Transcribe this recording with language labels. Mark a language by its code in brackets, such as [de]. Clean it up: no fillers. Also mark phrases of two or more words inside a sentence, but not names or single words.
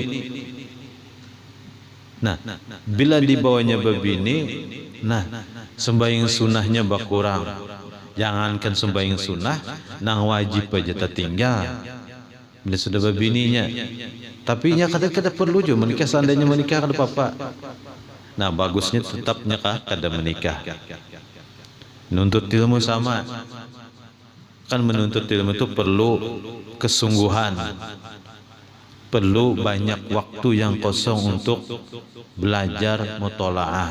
[bjn] Nah, bila dibawanya bebini, nah sembahyang sunnahnya berkurang. Jangankan sembahyang sunnah, nang wajib aja tertinggal. Bila sudah berbininya, tapi nya kada perlu juga menikah. Seandainya menikah kada apa-apa. Nah, bagusnya tetap nyakah kada menikah. [id] Menuntut ilmu sama. Kan menuntut ilmu itu perlu kesungguhan, perlu banyak waktu yang kosong untuk belajar mutolaah.